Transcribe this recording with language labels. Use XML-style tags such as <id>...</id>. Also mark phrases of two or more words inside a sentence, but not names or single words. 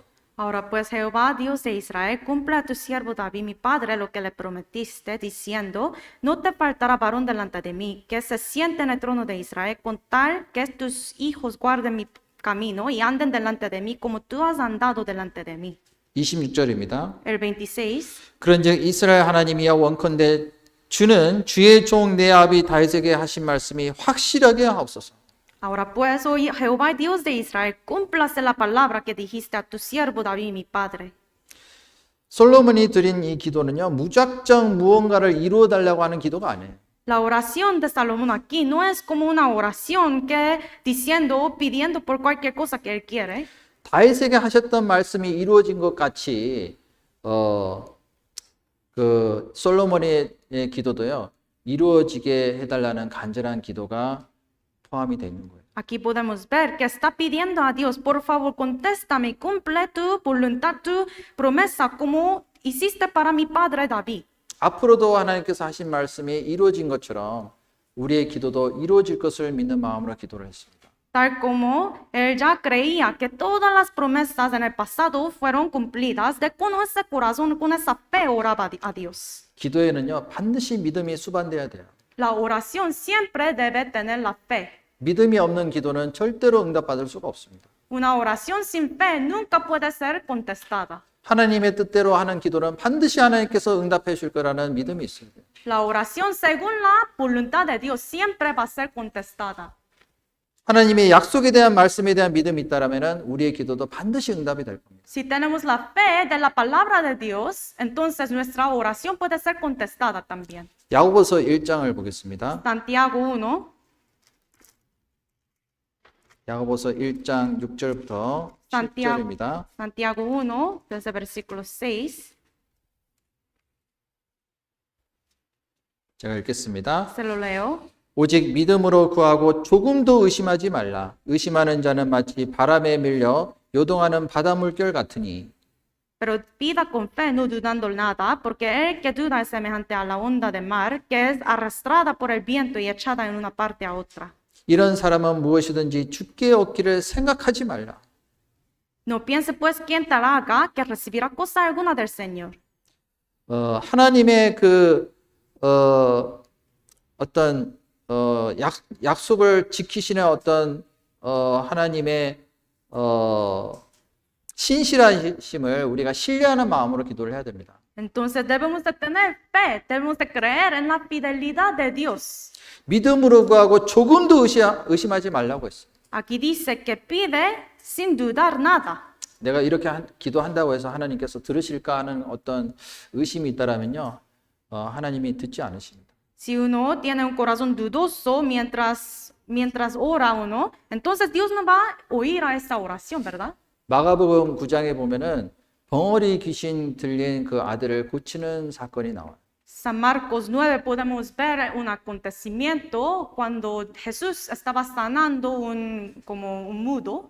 <es>Ahora pues Jehová, Dios de Israel, cumple a tu siervo David, mi padre, lo que le prometiste, diciendo, no te faltará varón delante de mí, que se siente en el trono de Israel, con tal que tus hijos guarden mi camino y anden delante de mí, como tú has andado delante de mí.</es> <ko>26절입니다.</ko> <es>El 26.</es> <ko>그런즉 이스라엘 하나님이여 원컨대 주는 주의 종 내 아비 다윗에게 하신 말씀이 확실하게 하옵소서.</ko> <es>Ahora pues, hoy Jehová, Dios de Israel, cúmplase la palabra que dijiste a tu siervo David, mi padre.</es> <ko>솔로몬이 드린 이 기도는요, 무작정 무언가를 이루어 달라고 하는 기도가 아니에요.</ko> <es>La oración de Salomón aquí no es como una oración que diciendo o pidiendo por cualquier cosa que él quiere.</es> <ko>다윗에게 하셨던 말씀이 이루어진 것 같이 그 솔로몬의 기도도요, 이루어지게 해달라는 간절한 기도가 포함이 되어 있는 거예요.</ko> <es>Aquí podemos ver que está pidiendo a Dios, por favor, contéstame, cumple tu voluntad, tu promesa, como hiciste para mi padre David.</es> <ko>앞으로도 하나님께서 하신 말씀이 이루어진 것처럼 우리의 기도도 이루어질 것을 믿는 마음으로 기도를 했습니다.</ko> <es>Tal como él ya creía que todas las promesas en el pasado fueron cumplidas, de con ese corazón, con esa fe oraba a Dios.</es> <ko>기도에는요, 반드시 믿음이 수반돼야 돼요.</ko> <es>La oración siempre debe tener la fe.</es> <ko>믿음이 없는 기도는 절대로 응답받을 수가 없습니다.</ko> <es>Una oración sin fe nunca puede ser contestada.</es> <ko>하나님의 뜻대로 하는 기도는 반드시 하나님께서 응답해 줄 거라는 믿음이 있어야 돼요.</ko> <es>La oración según la voluntad de Dios siempre va a ser contestada.</es> <ko>하나님의 약속에 대한 말씀에 대한 믿음이 있다라면 우리의 기도도 반드시 응답이 될 겁니다.</ko> <es>Si tenemos la fe de la palabra de Dios, entonces nuestra oración puede ser contestada también.</es> <ko>야고보서 1장을 보겠습니다.</ko> <es>Santiago 1.</es> <ko>야고보서 1장 6절부터 10절입니다.</ko> <es>Santiago 1, desde versículo 6.</es> <ko>제가 읽겠습니다.</ko> <es>Se lo leo.</es> <ko>오직 믿음으로 구하고 조금도 의심하지 말라. 의심하는 자는 마치 바람에 밀려 요동하는 바닷물결 같으니.</ko> <es>Pero pida con fe, no dudando nada, porque el que duda es semejante a la onda de mar, que es arrastrada por el viento y echada en una parte a otra.</es> <ko>이런 사람은 무엇이든지 주께 얻기를 생각하지 말라.</ko> <es>No piense pues quien tal haga que recibirá cosa alguna del Señor.</es> <ko>하나님의 어떤 약속을 지키시는 어떤 하나님의 신실하심을 우리가 신뢰하는 마음으로 기도를 해야 됩니다.</ko> <es>Entonces debemos de tener fe, debemos de creer en la fidelidad de Dios.</es> <ko>믿음으로 구하고 조금도 의심하지 말라고 했어요.</ko> <es>Aquí dice que pide sin dudar nada.</es> <ko>내가 이렇게 기도한다고 해서 하나님께서 들으실까 하는 어떤 의심이 있다라면요, 하나님이 듣지 않으십니다.</ko> <es>Si uno tiene un corazón dudoso mientras ora uno, entonces Dios no va a oír a esa oración, ¿verdad?</es> <ko>마가복음 9장에 보면은 벙어리 귀신 들린 그 아들을 고치는 사건이 나와요.</ko> <es>San Marcos 9 podemos ver un acontecimiento cuando Jesús estaba sanando como un mudo.</es>